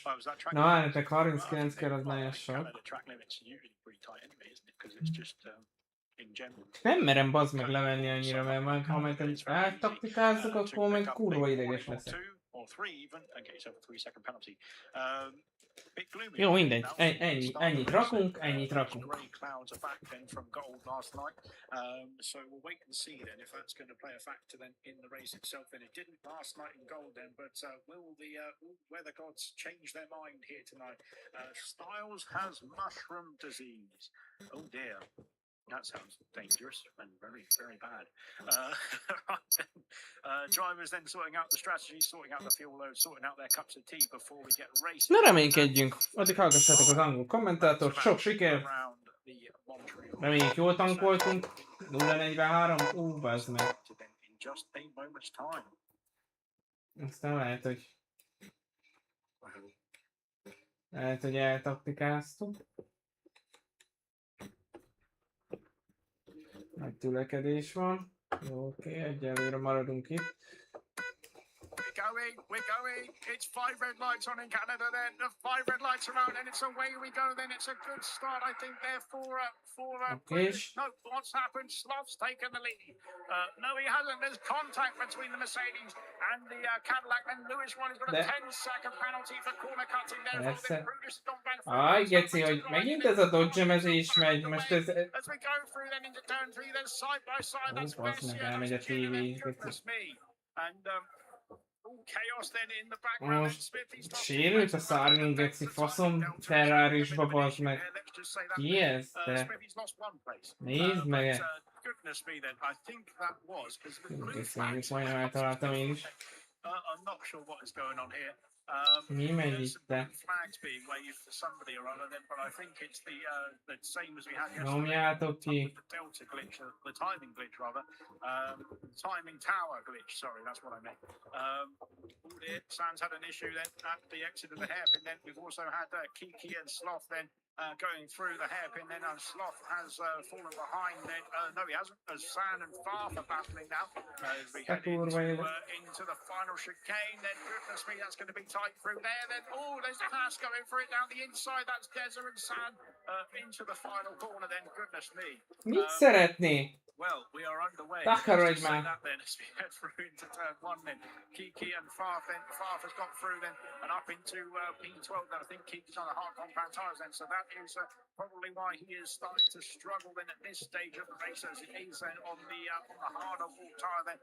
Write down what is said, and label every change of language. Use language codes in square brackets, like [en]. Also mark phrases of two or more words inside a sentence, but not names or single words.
[hu] Na várjátok, 39 kör az nagyon sok. Nem merem bazd meg lemenni annyira, mert majd ha majd eltaktikázzak, akkor meg kurva ideges leszek. Jó, mindegy. Ennyit rakunk, ennyit rakunk. [en] So we'll wait and see then if that's going to play a factor then in the race itself. Then it didn't last night in gold then, but will the weather gods change their mind here tonight? Styles has mushroom disease. Oh dear. That sounds dangerous and very, very bad. Drivers then sorting out the strategy, sorting out the fuel load, sorting out their cups of tea before we get racing. [hu] Na reménykedjünk. Addig hallgassátok az angol kommentátort. Sok siker! Reméljük jól tankoltunk. 0-43. Bazd meg. Aztán lehet, hogy eltaktikáztuk. Nagy tülekedés van. Jó, oké, egyelőre maradunk itt. [en] We're going. It's 5 red lights on in Canada then. The 5 red lights around and it's away we go then. It's a good start, I think, there for no, what's happened? Sloth's taken the lead. No, he hasn't. There's contact between the Mercedes and the Cadillac. And Lewis one has got a 10-second penalty for corner cutting there. [hu] Geci, hogy megint ez a dodge-emezés megy. Most ez... [en] As we go through then into turn 3, there's side by side. That's [hu] meg elmegy a TV. [en] Goodness me. And chaos then in the background. [hu] Most sérült a szárnyunk, geci, faszom Ferrari-sba, bazd meg. Ki ez, te? Nézd meg! [en] Goodness me then, I think that was because the blue [hu] flags majdnem eltaláltam én is. [en] I'm not sure what is going on here. [hu] Mi megy itt, te? [en] Flags being waved for somebody or other then, but I think it's the same as we had yesterday. [hu] Nyomjátok ki. [en] The delta glitch, the timing glitch rather. Timing tower glitch, sorry, that's what I meant. Sans had an issue then at the exit of the hairpin then. We've also had Kiki and Sloth then going through the hairpin then. Sloth has fallen behind then. No, he hasn't. As San and Farf are battling now. As we head into the final chicane then. Goodness me, that's going to be tight through there then. Oh, there's the pass going for it down the inside. That's Deza and San into the final corner then. Goodness me. [hu] Mit szeretné? [en] Well, we are underway. [hu] Takarodj már! [en] That then as we head through into turn 1 then. Kiki and Farf then. Farf has got through then and up into P12 then. I think Kiki's on the hard compound tires then. So that is probably why he is starting to struggle then at this stage of the race as he is then on the harder wall tire then.